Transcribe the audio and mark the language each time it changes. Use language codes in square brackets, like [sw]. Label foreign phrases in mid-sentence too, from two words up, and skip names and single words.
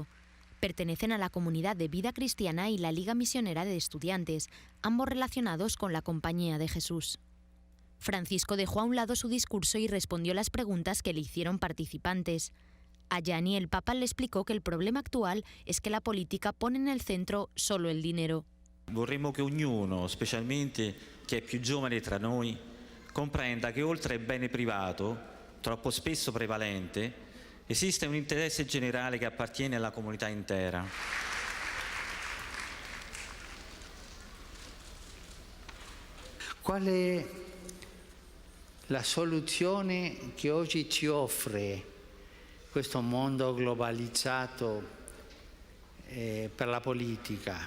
[es] Pertenecen a la Comunidad de Vida Cristiana y la Liga Misionera de Estudiantes, ambos relacionados con la Compañía de Jesús. Francisco dejó a un lado su discurso y respondió las preguntas que le hicieron participantes. A Gianni el Papa le explicó que el problema actual es que la política pone en el centro solo el dinero. [it] Vorremmo che ognuno, specialmente chi è più giovane tra noi, comprenda che oltre al bene privato, troppo spesso prevalente, esiste un interesse generale che appartiene alla comunità intera. Qual è la soluzione che oggi ci offre questo mondo globalizzato per la politica?